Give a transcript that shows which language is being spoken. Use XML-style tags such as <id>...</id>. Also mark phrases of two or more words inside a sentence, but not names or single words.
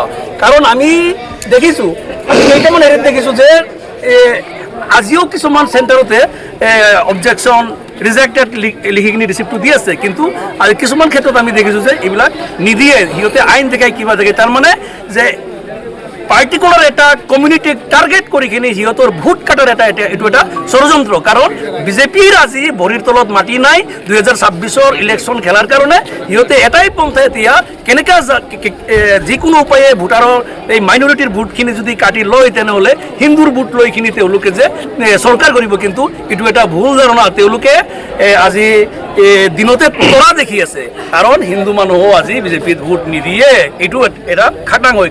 <as>কাৰণ আমি দেখিছোঁ, কেইটামান হেৰিত দেখিছোঁ যে আজিও কিছুমান চেণ্টাৰতে</as> <en>objection rejected</en> <as>লিখি কিনি ৰিচিপ্টটো দি আছে, কিন্তু আৰু কিছুমান ক্ষেত্ৰত আমি দেখিছোঁ যে এইবিলাক নিদিয়ে, সিহঁতে আইন দেখাই কিবা দেখে। তাৰমানে যে পার্টিকুলার এটা কমিউনিটি টার্গেট করে কিনে সিহঁতৰ ভোট কাটার এইটো এটা ষড়যন্ত্র, কারণ বিজেপির আজি ভরির তলত মাটি নাই 2026 ইলেকশন খেলার কারণে সিহঁতে এটাই পন্থাই এতিয়া কেনেকা যিকোনো উপায়ে ভোটাৰৰ এই মাইনৰিটিৰ ভোটখিনি যদি কাটি লয় তেনেহ'লে হিন্দুৰ ভোট লৈ কিনি তেওঁলোকে যে চৰকাৰ কৰিব, কিন্তু এইটো এটা ভুল ধাৰণা। তেওঁলোকে আজি দিনতে তৰা দেখি আছে, কাৰণ হিন্দু মানুহো আজি বিজেপিত ভোট নিদিয়ে, এইটো এটা খাটাং হয়।</as>